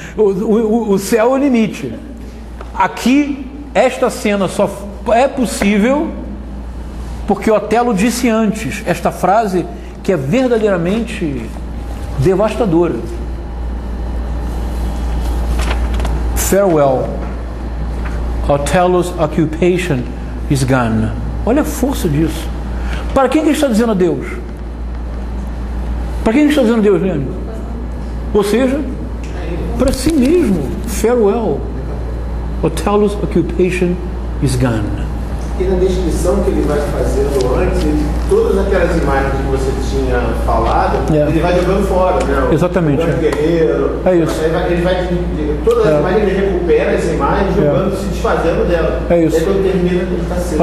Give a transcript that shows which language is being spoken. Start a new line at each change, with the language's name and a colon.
Portuguese: O céu é o limite. Aqui, esta cena só é possível porque Otelo disse antes esta frase que é verdadeiramente devastadora:
English: farewell, Othello's occupation is gone.
Portuguese: Olha a força disso. Para quem que ele está dizendo adeus? Para quem ele está dizendo adeus, Leandro? Ou seja, para si mesmo.
English: Farewell, Othello's occupation is gone.
Portuguese: E na descrição que ele vai fazendo antes, todas aquelas imagens que você tinha falado, ele vai jogando fora, né? Exatamente. O guerreiro. É isso. Ele vai todas as imagens, ele recupera essa imagem, jogando, se desfazendo dela. É isso. Aí quando termina, ele está sendo.